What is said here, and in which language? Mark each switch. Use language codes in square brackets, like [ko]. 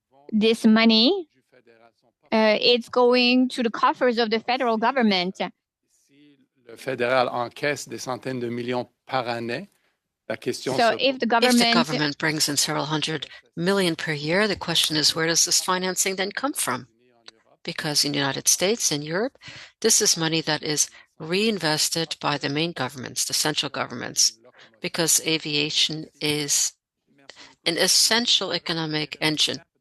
[en] This money, it's going to the coffers of the federal government. [fr] Le fédéral encaisse des centaines de millions par année. [en] So if the government brings in several hundred million per year, the question is, where does this financing then come from? Because in the United States and Europe, this is money that is reinvested by the main governments, the central governments, because aviation is an essential economic engine.